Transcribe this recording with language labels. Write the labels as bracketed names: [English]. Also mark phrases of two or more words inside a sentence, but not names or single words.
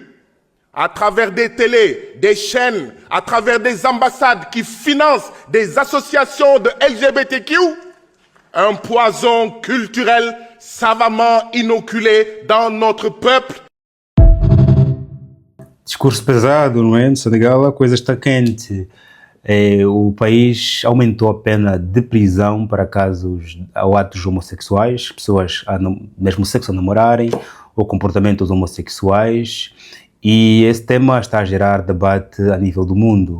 [French] à travers des télés, des chaînes, à travers des ambassades qui financent des associations de LGBTQ, un poison culturel savamment inoculé dans notre peuple. [Portuguese] Discurso pesado, não é? No Senegal a coisa está quente. O país aumentou a pena de prisão para casos ou atos homossexuais, pessoas do mesmo sexo a namorarem, ou comportamentos homossexuais, e esse tema está a gerar debate a nível do mundo.